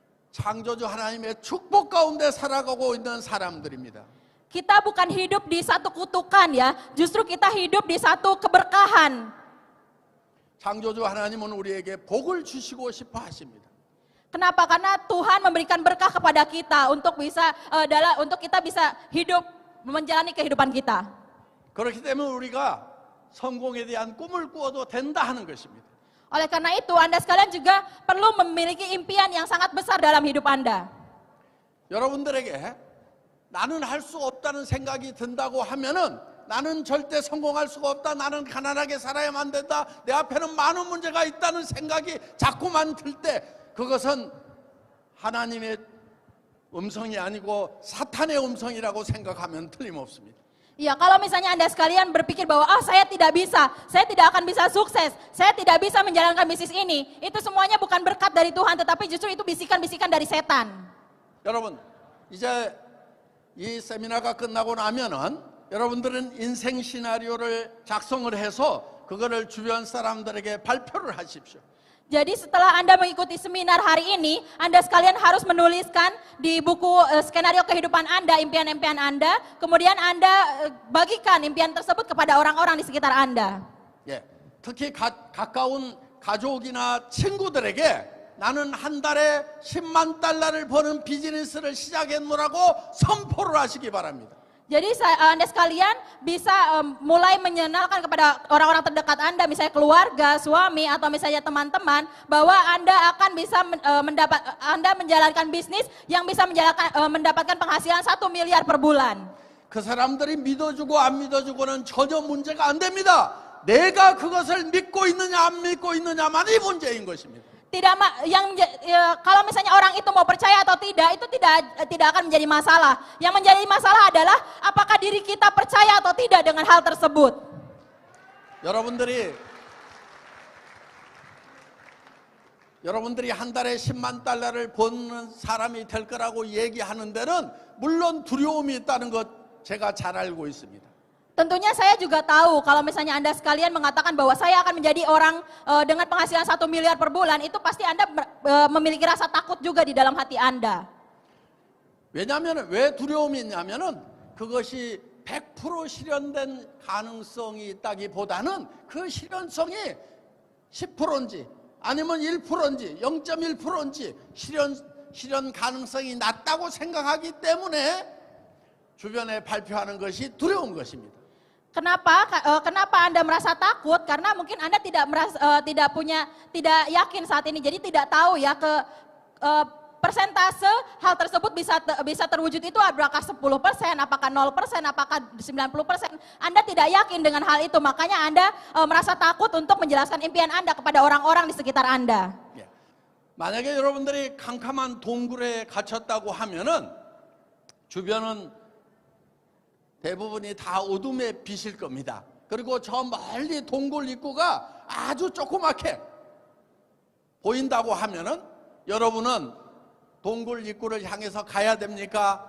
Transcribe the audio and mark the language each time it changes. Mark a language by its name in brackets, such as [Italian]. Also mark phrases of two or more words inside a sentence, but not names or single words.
[Korean] 창조주 하나님의 축복 가운데 살아가고 있는 사람들입니다. [Indonesian] Kita bukan hidup di satu kutukan ya, justru kita hidup di satu keberkahan. [Korean] 창조주 하나님은 우리에게 복을 주시고 싶어 하십니다. [Indonesian] Kenapa? Karena Tuhan memberikan berkah kepada kita untuk untuk kita bisa hidup menjalani kehidupan kita. [Korean] 그렇기 때문에 우리가 성공에 대한 꿈을 꾸어도 된다 하는 것입니다. [Indonesian] Oleh karena itu, Anda sekalian juga perlu memiliki impian yang sangat besar dalam hidup Anda. [Korean] 여러분들에게 나는 할 수 없다는 생각이 든다고 하면은 나는 절대 성공할 수가 없다. 나는 가난하게 살아야만 된다. 내 앞에는 많은 문제가 있다는 생각이 자꾸만 들 때 그것은 하나님의 음성이 아니고 사탄의 음성이라고 생각하면 틀림없습니다. [Indonesian] Ya, kalau misalnya Anda sekalian berpikir bahwa saya tidak bisa, saya tidak akan bisa sukses, saya tidak bisa menjalankan bisnis ini, itu semuanya bukan berkat dari Tuhan, tetapi justru itu bisikan-bisikan dari setan. [Korean] 여러분, 이제 이 세미나가 끝나고 나면은 여러분들은 인생 시나리오를 작성을 해서 그거를 주변 사람들에게 발표를 하십시오. [Indonesian] Jadi setelah Anda mengikuti seminar hari ini, Anda sekalian harus menuliskan di buku skenario kehidupan Anda, impian-impian Anda, kemudian Anda bagikan impian tersebut kepada orang-orang di sekitar Anda. [Korean] 예, 특히 가까운 가족이나 친구들에게 나는 한 달에 10만 달러를 버는 비즈니스를 시작했노라고 선포를 하시기 바랍니다. [Indonesian] Jadi Anda sekalian bisa mulai menyenangkan kepada orang-orang terdekat Anda, misalnya keluarga, suami, atau misalnya teman-teman, bahwa Anda akan bisa Anda menjalankan bisnis yang bisa mendapatkan penghasilan 1 miliar per bulan. [Korean] 그 사람들이 믿어주고 안 믿어주고는 전혀 문제가 안 됩니다. 내가 그것을 믿고 있느냐 안 믿고 있느냐만이 문제인 것입니다. [Indonesian] Kalau misalnya orang itu mau percaya atau tidak, itu tidak akan menjadi masalah. Yang menjadi masalah adalah apakah diri kita percaya atau tidak dengan hal tersebut. [Korean] 여러분들이 한 달에 10만 달러를 버는 사람이 될 거라고 얘기하는 데는 물론 두려움이 있다는 것 제가 잘 알고 있습니다. [Indonesian] Tentunya saya juga tahu kalau misalnya Anda sekalian mengatakan bahwa saya akan menjadi orang dengan penghasilan 1 miliar per bulan, itu pasti Anda memiliki rasa takut juga di dalam hati Anda. [Korean] 왜냐하면 왜 두려움이 있냐면은 그것이 100% 실현된 가능성이 있다기보다는 그 실현성이 10%인지 아니면 1%인지 0.1%인지 실현 가능성이 낮다고 생각하기 때문에 주변에 발표하는 것이 두려운 것입니다. [Indonesian] Kenapa Anda merasa takut? Karena mungkin Anda tidak yakin saat ini, jadi tidak tahu ya persentase hal tersebut bisa terwujud itu apakah 10%, apakah 0%, apakah 90%. Anda tidak yakin dengan hal itu, makanya Anda merasa takut untuk menjelaskan impian Anda kepada orang-orang di sekitar Anda. [Korean] 만약에 여러분들이 캄캄한 동굴에 갇혔다고 하면은 주변은 대부분이 다 어둠에 비실 겁니다. 그리고 저 멀리 동굴 입구가 아주 조그맣게 보인다고 하면은 여러분은 동굴 입구를 향해서 가야 됩니까?